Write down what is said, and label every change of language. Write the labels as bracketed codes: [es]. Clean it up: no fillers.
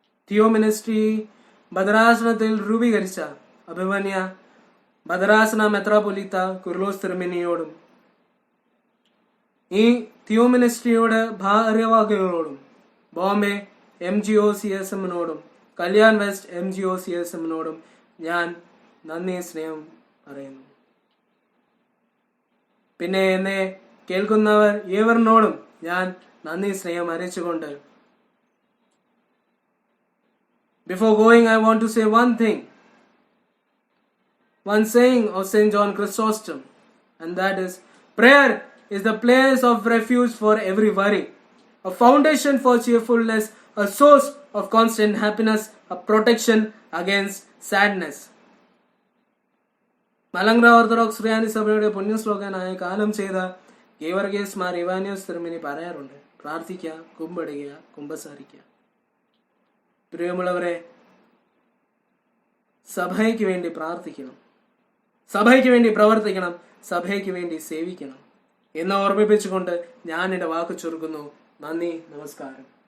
[ml] Theo ministry ഭദ്രാസനത്തിൽ രൂപീകരിച്ച അഭിമന്യ ഭദ്രാസന മെത്രാപൊലീത്ത കുർലോസ് തിരുമേനിയോടും ഈ തിയോ മിനിസ്ട്രിയുടെ ഭാരവാഹികളോടും ബോംബെ MGOCSM-നോടും കല്യാൺ വെസ്റ്റ് MGOCSM-നോടും ഞാൻ നന്ദി സ്നേഹം പറയുന്നു. പിന്നെ എന്നെ കേൾക്കുന്നവർ ഏവരിനോടും ഞാൻ നന്ദി സ്നേഹം അറിയിച്ചുകൊണ്ട്, [en] before going I want to say one thing, one saying of St. John Chrysostom, and that is, prayer is the place of refuge for every worry, a foundation for cheerfulness, a source of constant happiness, a protection against sadness. [ml] Malankara orthodox സുറിയാനി സഭയുടെ പുണ്യശ്ലോകനായ കാലം ചെയ്ത ഗീവർഗീസ് മാർ ഇവാനിയോസ് തിരുമേനി പറയാറുണ്ട്, പ്രാർത്ഥിക്കുക, കുമ്പിടുക, കുമ്പസാരിക്കുക. പ്രിയമുള്ളവരെ, സഭയ്ക്ക് വേണ്ടി പ്രാർത്ഥിക്കണം, സഭയ്ക്ക് വേണ്ടി പ്രവർത്തിക്കണം, സഭയ്ക്ക് വേണ്ടി സേവിക്കണം എന്ന് ഓർമ്മിപ്പിച്ചുകൊണ്ട് ഞാൻ എന്റെ വാക്ക് ചുരുക്കുന്നു. നന്ദി, നമസ്കാരം.